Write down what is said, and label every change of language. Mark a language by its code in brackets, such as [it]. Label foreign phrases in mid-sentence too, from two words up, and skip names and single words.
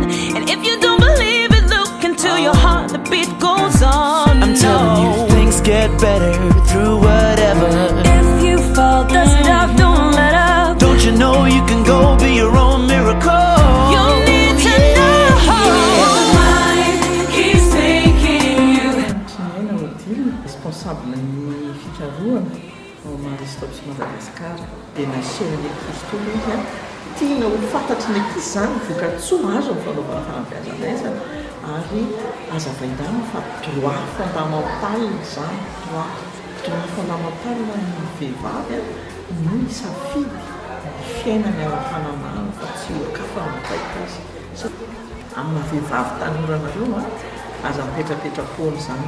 [en] And if you don't believe it, look into your heart, the beat goes on. I'm telling you, things get better through whatever. If you fall, dust it off, don't let up. Don't you know you can go be your own miracle? You need to know. If the mind keeps thinking you. [mg] Responsable ny fikarohana ao Maristops Madagasikara dia nasehany Kristo izy a tiana ho fantatry ny ankizy izany voka-tsoa azo amin'ny fanaovana fanabeazana ary azavaindana fa [fr] droit fondamental [mg] izany [fr] droit fondamental [mg] ny vehivavy no isafidy ny fiainany ao amin'ny fananana fa tsy hokafa mitaika azy amin'ny vehivavy tanorana aza mipetrapetra-pony izany.